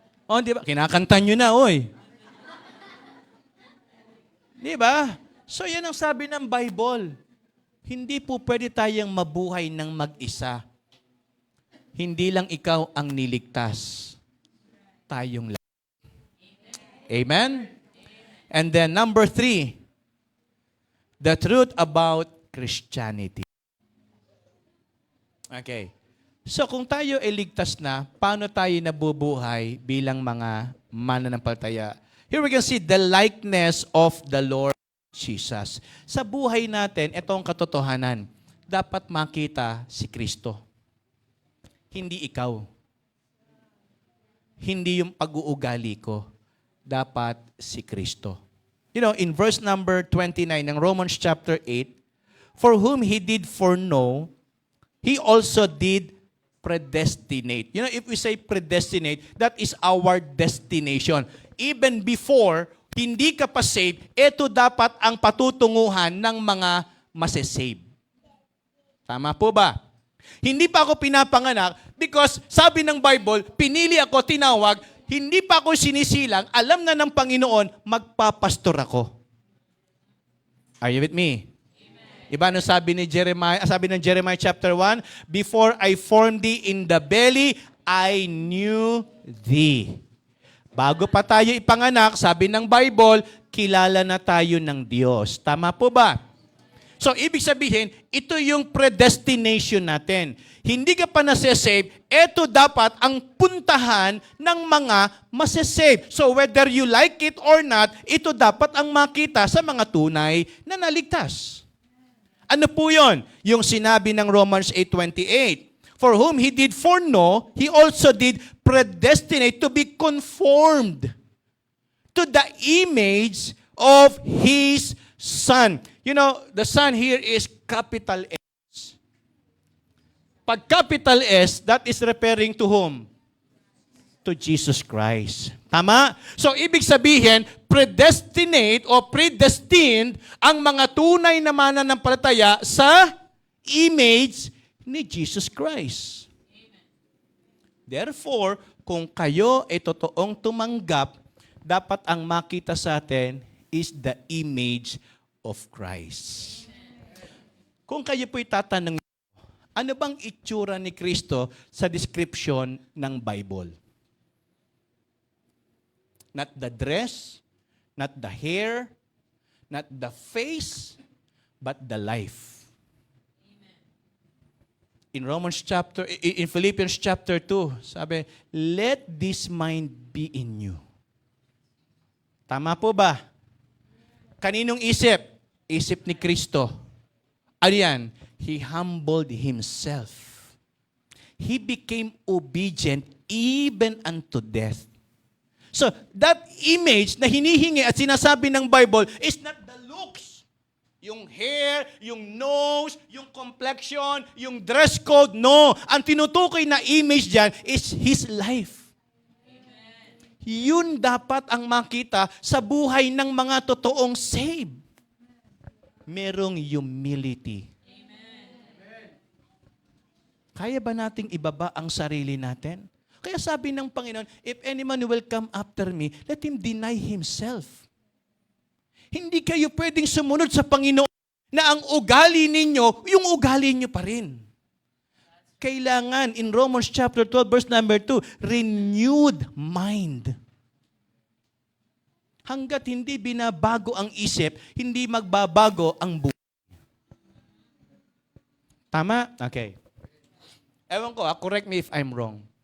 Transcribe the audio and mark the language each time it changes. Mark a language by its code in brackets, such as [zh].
[tl] O, di ba? Kinakanta nyo na, oy. Di ba? So, yan ang sabi ng Bible. Hindi po pwede tayong mabuhay ng mag-isa. Hindi lang ikaw ang niligtas. Tayong lahat. Amen? [en] And then number 3, the truth about Christianity. Okay. [tl] So kung tayo ay ligtas na, paano tayo nabubuhay bilang mga mananampalataya? [en] Here we can see the likeness of the Lord Jesus. [tl] Sa buhay natin, ito ang katotohanan. Dapat makita si Kristo. Hindi ikaw. Hindi yung pag-uugali ko. Dapat si Kristo. [en] You know, in verse number 29 ng Romans chapter 8, for whom He did foreknow, He also did predestinate. You know, if we say predestinate, that is our destination. Even before, [tl] hindi ka pa saved, ito dapat ang patutunguhan ng mga masesave. Tama po ba? Hindi pa ako pinapanganak because sabi ng Bible, pinili ako, tinawag, hindi pa ako sinisilang, alam na ng Panginoon, magpapastor ako. [en] Are you with me? Amen. [tl] Iba ano sabi ni Jeremiah, sabi ng [en] Jeremiah chapter 1, before I formed thee in the belly, I knew thee. [tl] Bago pa tayo ipanganak, sabi ng Bible, kilala na tayo ng Diyos. Tama po ba? So, ibig sabihin, ito yung predestination natin. Hindi ka pa nasesave, ito dapat ang puntahan ng mga masesave. So, [en] whether you like it or not, [tl] ito dapat ang makita sa mga tunay na naligtas. Ano po yun? Yung sinabi ng Romans 8:28. [en] For whom He did foreknow, He also did predestinate to be conformed to the image of His Son. You know, the Son here is capital S. Pag capital S, that is referring to whom? To Jesus Christ. [tl] Tama? So, ibig sabihin, predestinate o predestined ang mga tunay na mananampalataya sa image ni Jesus Christ. Therefore, kung kayo ay totoong tumanggap, dapat ang makita sa atin [en] is the image of Christ. [tl] Kung kayo po'y tatanungin, ano bang itsura ni Kristo sa description ng Bible? [en] Not the dress, not the hair, not the face, but the life. In Philippians chapter 2, sabi, let this mind be in you. [tl] Tama po ba? Kaninong isip? Isip ni Kristo. Ano yan? [en] He humbled Himself. He became obedient even unto death. So, that image [tl] na hinihingi at sinasabi ng [en] Bible is not the looks. Yung hair, yung nose, yung complexion, yung dress code. No. [tl] Ang tinutukoy na image dyan [en] is His life. [tl] Yun dapat ang makita sa buhay ng mga totoong saved. Merong humility. Kaya ba nating ibaba ang sarili natin? Kaya sabi ng Panginoon, [en] if any man will come after me, let him deny himself. [tl] Hindi kayo pwedeng sumunod sa Panginoon na ang ugali ninyo, yung ugali nyo pa rin. [en] Kailangan, in Romans chapter 12, verse number 2, renewed mind. [tl] Hanggat hindi binabago ang isip, hindi magbabago ang buhay. Tama? Okay. Ewan ko, [en] correct me if I'm wrong.